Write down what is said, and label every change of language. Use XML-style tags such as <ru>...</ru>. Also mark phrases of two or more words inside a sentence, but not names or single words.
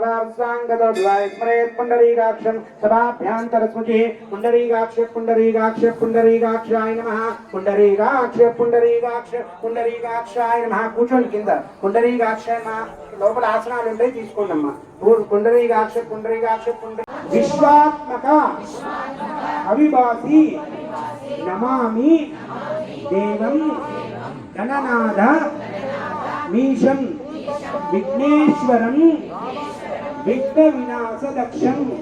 <sa>सहस्रांगतद्वाय स्मरेत् पुंडरीकाक्षं सभाभ्यान्तरस्मुचिः पुंडरीकाक्ष पुंडरीकाक्ष पुंडरीकाक्षाय नमः पुंडरीकाक्ष पुंडरीकाक्ष पुंडरीकाक्षाय नमः</sa> <te>కూర్చోండి కింద</te> <sa>పుండరీకాక్షాయ నమః</sa> <te>లోపల ఆసనాలు ఉంటాయి తీసుకోండి అమ్మా</te> <sa>పుండరీకాక్ష పుండరీకాక్ష విశ్వాత్మక అవిభాసి నమామి దేవం గణనాథ మీశం విఘ్నేశ్వరం విఘ్న వినాశదక్షం</sa>